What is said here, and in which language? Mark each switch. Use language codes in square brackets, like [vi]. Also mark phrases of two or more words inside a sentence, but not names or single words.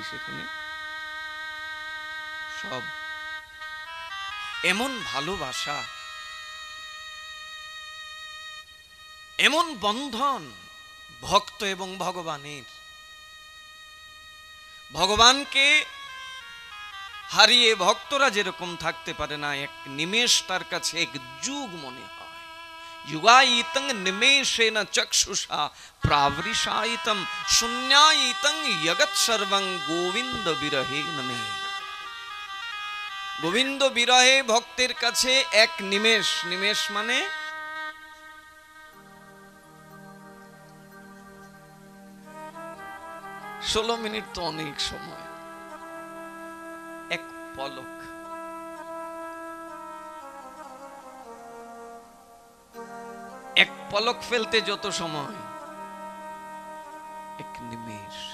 [bn] সেখানে সব এমন ভালোবাসা, এমন বন্ধন ভক্ত এবং ভগবানের। ভগবানকে হারিয়ে ভক্তরা যেরকম থাকতে পারে না, এক নিমেষ তার কাছে এক যুগ মনে হয়। [sa] युगायितं निमेषेन चक्षुषा प्रावृषायितं शून्यायितं यगत् सर्वं गोविंद विरहे नमे। [bn] গোবিন্দ বিরহে ভক্তের কাছে এক নিমেষ মানে ষোলো মিনিট তো অনেক সময়। এক পলক, এক পলক ফেলতে যত সময়, এক নিমেষ।